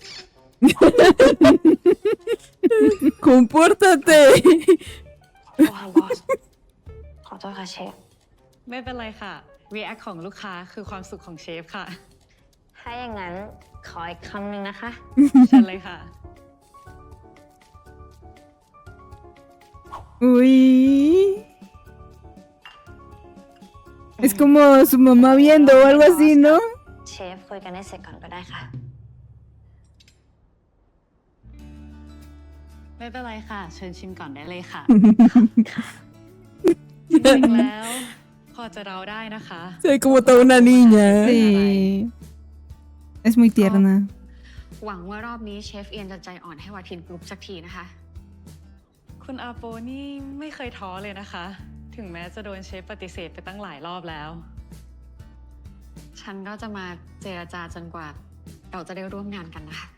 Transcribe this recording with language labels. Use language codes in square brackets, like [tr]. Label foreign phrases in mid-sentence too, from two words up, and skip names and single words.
[es] Compórtate. [th] โอ้ค่ะบอส ขอโทษค่ะเชฟ ไม่เป็นไรค่ะ react ของลูกค้าคือความสุขของเชฟค่ะ ถ้าอย่างนั้นขออีกคำหนึ่งนะคะ เชิญเลยค่ะ [es] Uy. Es como su mamá viendo o algo así, ¿no? [th] เชฟคุยกันให้เสร็จก่อนก็ได้ค่ะ ไม่เป็นไรค่ะ เชิญชิมก่อนได้เลยค่ะ จริงๆแล้ว พอจะเราได้นะคะ [es] Soy como toda una niña. Sí. Es muy tierna. [th] หวังว่ารอบนี้เชฟเอียนจะใจอ่อนให้วาทินกรุ๊ปสักทีนะคะ คุณอาโปนี่ไม่เคยท้อเลยนะคะ ถึงแม้จะโดนเชฟปฏิเสธไปตั้งหลายรอบแล้ว ฉันก็จะมาเจรจาจนกว่า เราจะได้ร่วมงานกันนะคะ